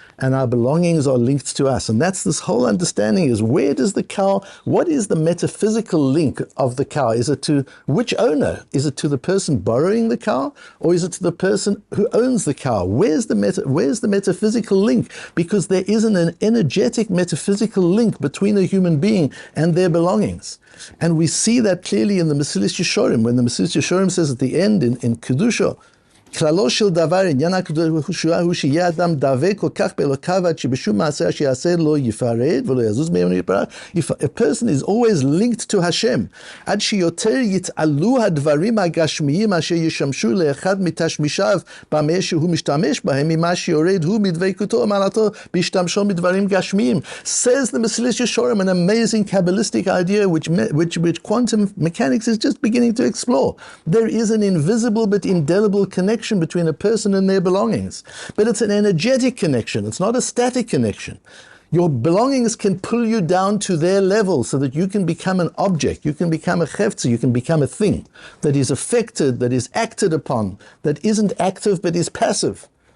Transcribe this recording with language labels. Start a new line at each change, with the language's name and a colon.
English: and our belongings are linked to us. And that's this whole understanding is, where does the cow, what is the metaphysical link of the cow? Is it to which owner? Is it to the person borrowing the cow, or is it to the person who owns the cow? Where's the metaphysical link? Because there isn't an energetic metaphysical link between a human being and their belongings. And we see that clearly in the Mesilas Yesharim, when the Mesilas Yesharim says at the end in Kedusha,
Hebrew: כללו של דבר עניין הקדושה הוא שיהיה אדם דבק כל כך באלוקיו עד שבשום מעשה שיעשה לא יפרד ולא יזוז מהם יפרד.
English: If a person is always linked to Hashem,
Hebrew: עד שיותר יתעלו הדברים הגשמיים אשר ישמשו לאחד מתשמישיו במה שהוא משתמש בהם ממה שיורד הוא מדבקותו ומעלתו בהשתמשו מדברים גשמיים.
English: Says the Mesilas Yesharim, an amazing Kabbalistic idea which quantum mechanics is just beginning to explore. There is an invisible but indelible connection between a person and their belongings. But it's an energetic connection. It's not a static connection. Your belongings can pull you down to their level so that you can become an object, you can become a chefza, you can become a thing that is affected, that is acted upon, that isn't active but is passive.